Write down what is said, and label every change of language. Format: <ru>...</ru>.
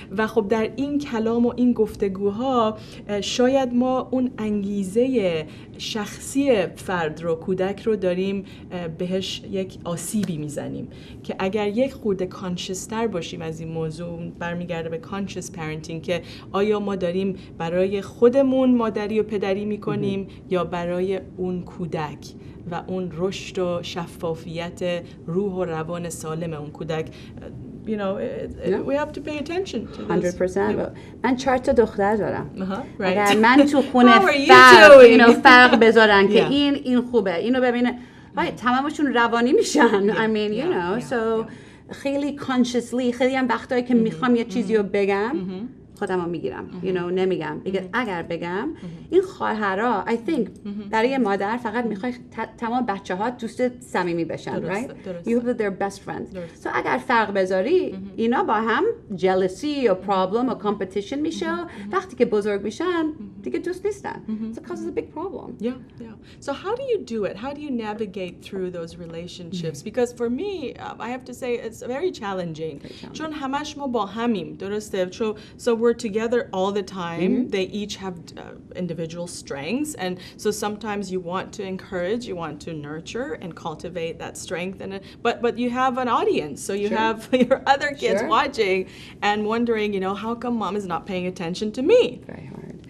<fa>و خب در این کلام و این گفتگوها شاید ما اون انگیزه شخصی فرد رو، کودک رو داریم بهش یک آسیبی میزنیم که اگر یک خورده کانشستر باشیم از این موضوع، برمیگرده به کانشس پرنتینگ که آیا ما داریم برای خودمون مادری و پدری میکنیم یا برای اون کودک و اون رشد و شفافیت روح و روان سالم اون کودک.</fa> <en>You know, we have to pay attention to this.</en> <fa>100%. من 4 تا دختر دارم.</fa> <en>Right.</en> <fa>اگر من تو خونه فرق بذارن که این خوبه، اینو ببینه، تمامشون روانی میشن.</fa> <en>I mean, you know, so</en> <fa>خیلی</fa> <en>consciously،</en> <fa>خیلی هم وقتایی که میخوام یه چیزی رو بگم خودم رو میگیرم،</fa> <en>you know,</en> <fa>نمیگم. اگر بگم این خواهرها</fa> <en>I think</en> <fa>برای مادر فقط میخوای تمام بچه ها دوست صمیمی بشن،</fa> <en>right? You hope that they're best friends.</en> <fa>So اگر فرق بذاری اینا با هم</fa> <en>jealousy یا problem و competition</en> <fa>میشه. وقتی که بزرگ میشن دیگه دوست نیستن.</fa> <en>So it causes a big problem. Yeah. So how do you do it? How do you navigate through those relationships? Because for me, I have to say it's very challenging.</en> <fa>چون همش ما با همیم، درسته؟</fa> <en>So we're together all the time. They each have individual strengths, and so sometimes you want to encourage, you want to nurture and cultivate that strength, but you have an audience, so you have your other kids watching and wondering, how come mom is not paying attention to me? Very hard.</en>